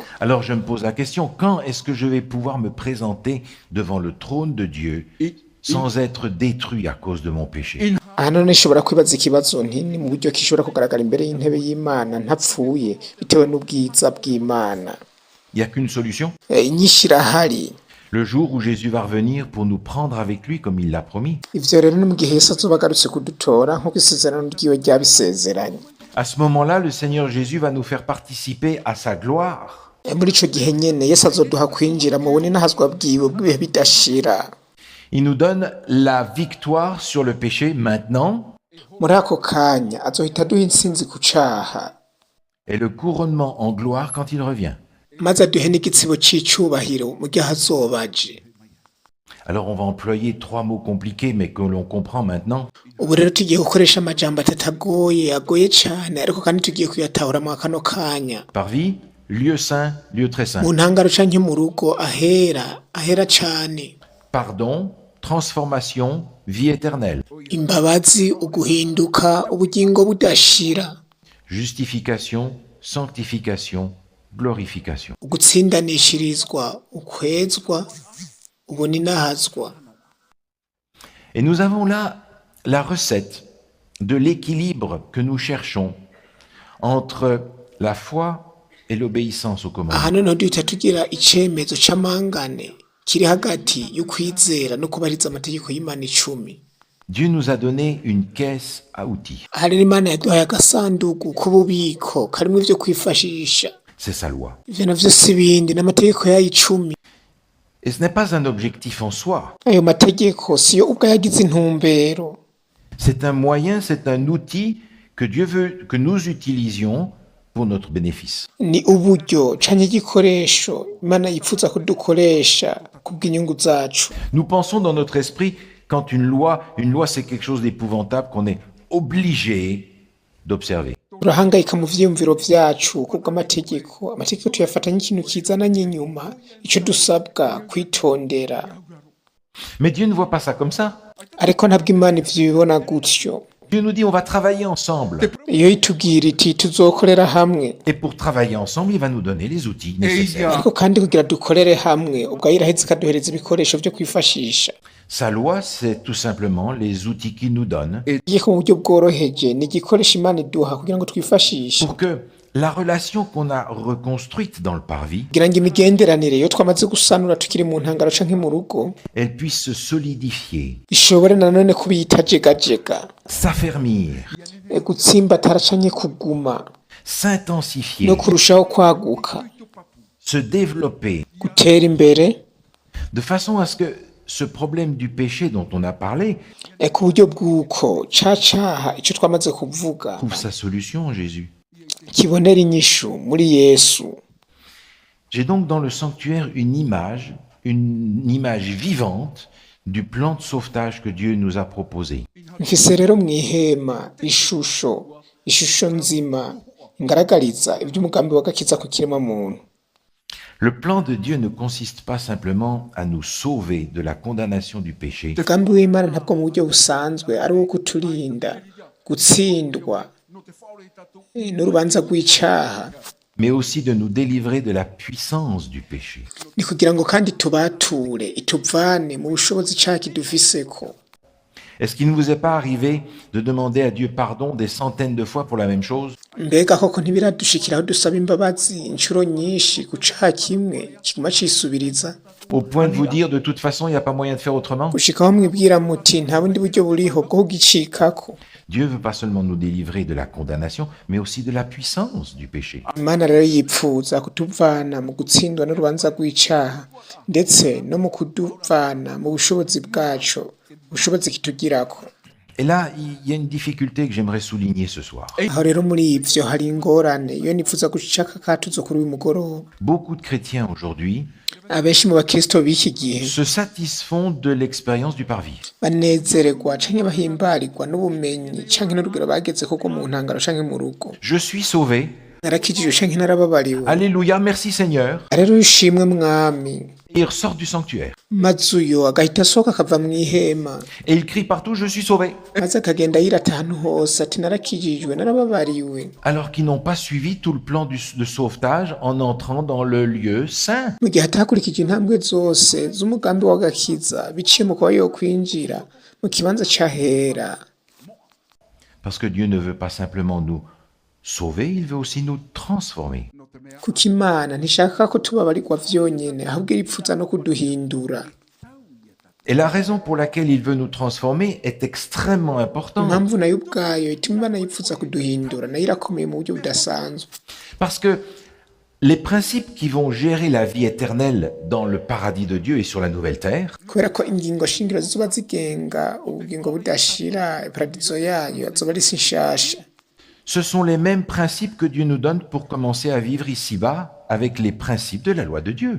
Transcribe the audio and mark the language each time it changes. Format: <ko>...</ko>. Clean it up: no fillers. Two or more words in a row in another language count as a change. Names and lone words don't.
<fr>Alors je me pose la question, quand est-ce que je vais pouvoir me présenter devant le trône de Dieu sans être détruit à cause de mon péché?</fr> <rn>Aha none nshobora kwibaza ikibazo nti ni mu buryo kishobora kugaragara imbere y'intebe y'Imana ntapfuye bitewe n'ubwiza bw'Imana.</rn> <fr>Il n'y a qu'une solution.</fr> <rn>Inyishu irahari.</rn> <fr>Le jour où Jésus va revenir pour nous prendre avec lui comme il l'a promis.</fr> <rn>Ivyo rero ni mu gihe Yesu azoba agarutse kudutora nk'uko isezerano ryiwe ryabisezeranye.</rn> <fr>À ce moment-là, le Seigneur Jésus va nous faire participer à sa gloire.</fr> <rn>Muri ico gihe nyene Yesu azoduha kwinjira mu bunenahazwa bwiwe bw'ibihe bidashira.</rn> <fr>Il nous donne la victoire sur le péché maintenant</fr> <rn>Muri ako kanya azohita aduha intsinzi ku caha,</rn> <fr>et le couronnement en gloire quand il revient.</fr> <rn>maze aduhe n'igitsibo c'icubahiro mu gihe azoba aje.</rn> <fr>Alors on va employer 3 mots compliqués mais que l'on comprend maintenant.</fr> <rn>Ubu rero tugiye gukoresha amajambo agoye cane ariko kandi tugiye kuyatahura mu kano kanya.</rn> <fr>Parvis, lieu saint, lieu très saint.</fr> <rn>Mu ntangaro canke mu rugo ahera cane.</rn> <fr>Pardon, transformation, vie éternelle.</fr> <rn>Imbabazi, uguhinduka, ubugingo budashira.</rn> <fr>Justification, sanctification, glorification.</fr> <rn>Ugutsindanishirizwa, ukwezwa, ubuninahazwa.</rn> <fr>Et nous avons là la recette de l'équilibre que nous cherchons entre la foi et l'obéissance aux commandements.</fr> <rn>Aha noneho duhita tugira icemezo c'amangane kiri hagati y'ukwizera no kubahiriza amategeko y'Imana 10.</rn> <fr>Dieu nous a donné une caisse à outils.</fr> <rn>Aha rero Imana yaduhaye agasanduku k'ububiko karimwo ivyo kwifashisha.</rn> <fr>C'est sa loi.</fr> <rn>Ivyo navyo si ibindi n'amategeko yayo 10.</rn> <fr>Et ce n'est pas un objectif en soi.</fr> <rn>Ayo mategeko siyo ubwo yagize intumbero.</rn> <fr>C'est un moyen, c'est un outil que Dieu veut que nous utilisions pour notre bénéfice.</fr> <rn>Ni uburyo canke igikoresho Imana yipfuza kudukoresha kubw'inyungu zacu.</rn> <fr>Nous pensons dans notre esprit, quand une loi c'est quelque chose d'épouvantable qu'on est obligé d'observer.</fr> <rn>Turahangayika mu vyiyumviro vyacu kubw'amategeko. Amategeko tuyafata nk'ikintu kizananye inyuma, ico dusabwa kwitondera.</rn> <fr>Mais Dieu ne voit pas ça comme ça.</fr> <rn>Ariko ntabwo Imana ivyo ibibona gutyo.</rn> <fr>Dieu nous dit on va travailler ensemble.</fr> <rn>Iyo itubwira iti tuzokorera hamwe.</rn> <fr>Et pour travailler ensemble, il va nous donner les outils nécessaires.</fr> <rn>Ariko kandi kugira dukorere hamwe, ubwo iraheze ikaduhereza ibikoresho vyo kwifashisha.</rn> <fr>Sa loi, c'est tout simplement les outils qu'il nous donne</fr> <rn>Igihe mu buryo bworoheje ni igikoresho Imana iduha kugira ngo twifashishe.</rn> <fr>pour que la relation qu'on a reconstruite dans le parvis,</fr> <rn>Kugira ngo imigenderanire iyo twamaze gusanura tukiri mu ntangaro canke mu rugo,</rn> <fr>elle puisse se solidifier,</fr> <rn>ishobore nanone kuba itajegajega,</rn> <fr>s'affermir,</fr> <rn>gutsimbatara canke kuguma,</rn> <fr>s'intensifier,</fr> <rn>no kurushaho kwaguka,</rn> <fr>se développer,</fr> <rn>gutera imbere,</rn> <fr>de façon à ce que ce problème du péché dont on a parlé</fr> <rn>ku buryo bw'uko ca caha ico twamaze kuvuga</rn> <fr>trouve sa solution en Jésus.</fr> <rn>kibonera inyishu muri Yesu.</rn> <fr>J'ai donc dans le sanctuaire une image vivante du plan de sauvetage que Dieu nous a proposé.</fr> <rn>Mfise rero mw'ihema ishusho nzima ngaragariza ivy'umugambi w'agakiza ku kirema muntu.</rn> <fr>Le plan de Dieu ne consiste pas simplement à nous sauver de la condamnation du péché,</fr> <rn>Umugambi w'Imana ntabwo mu buryo busanzwe ari uwo kuturinda gutsindwa n'urubanza rw'icaha,</rn> <fr>mais aussi de nous délivrer de la puissance du péché.</fr> <rn>ni kugira ngo kandi tubature ituvane mu bushobozi icaha kidufiseko.</rn> <fr>Est-ce qu'il ne vous est pas arrivé de demander à Dieu pardon des centaines de fois pour la même chose?</fr> <rn>mbega koko ntibiradushikiraho dusaba imbabazi inshuro nyinshi ku caha kimwe kiguma cisubiriza</rn> <fr>au point de vous dire de toute façon, il n'y a pas moyen de faire autrement.</fr> <rn>gushikaho mwibwira muti nta bundi buryo buriho bwo kugicikako.</rn> <fr>Dieu veut pas seulement nous délivrer de la condamnation, mais aussi de la puissance du péché.</fr> <rn>Imana rero yipfuza kutuvana mu gutsindwa n'urubanza rw'icaha ndetse no mu kuduvana mu bushobozi bwaco, ubushobozi kitugirako.</rn> <fr>Et là, il y a une difficulté que j'aimerais souligner ce soir.</fr> <rn>Aho rero muri ivyo hari ingorane iyo nipfuza gucaka akatuzo kuri uyu mugoroba.</rn> <fr>Beaucoup de chrétiens aujourd'hui</fr> <rn>Abenshi mu bakristo b'iki gihe</rn> <fr>se satisfont de l'expérience du parvis.</fr> <rn>banezererwa canke bahimbarirwa n'ubumenyi canke n'urugero bagezeko rwo mu ntangaro canke mu rugo.</rn> <fr>Je suis sauvé.</fr> <rn>Narakijijwe canke narababariwe.</rn> <fr>Alléluia, merci Seigneur.</fr> <rn>Rero ushimwe mwami.</rn> <fr>Et il ressort du sanctuaire.</fr> <rn>Maze uyo agahita asohoka akava mw'ihema.</rn> <fr>Et il crie partout, je suis sauvé.</fr> <rn>Maze akagenda yirata ahantu hose ati narakijijwe narababariwe.</rn> <fr>Alors qu'ils n'ont pas suivi tout le plan de sauvetage en entrant dans le lieu saint.</fr> <rn>Mu gihe atakurikije intambwe zose z'umugambi w'agakiza biciye mu kuba yokwinjira mu kibanza c'ahera.</rn> <fr>Parce que Dieu ne veut pas simplement nous sauver, il veut aussi nous transformer.</fr> <rn>Kuko Imana ntishaka ko tubabarirwa vyonyene ahubwo iripfuza no kuduhindura.</rn> <fr>Et la raison pour laquelle il veut nous transformer est extrêmement importante.</fr> <rn>Impamvu nayo ubwayo ituma Imana yipfuza kuduhindura nayo irakomeye mu buryo budasanzwe.</rn> <fr>Parce que les principes qui vont gérer la vie éternelle dans le paradis de Dieu et sur la nouvelle terre</fr> <rn>Kubera ko ingingo shingiro zizoba zigenga ubugingo budashira iparadizo yayo azoba ari isi nshasha.</rn> <fr>ce sont les mêmes principes que Dieu nous donne pour commencer à vivre ici-bas avec les principes de la loi de Dieu.</fr>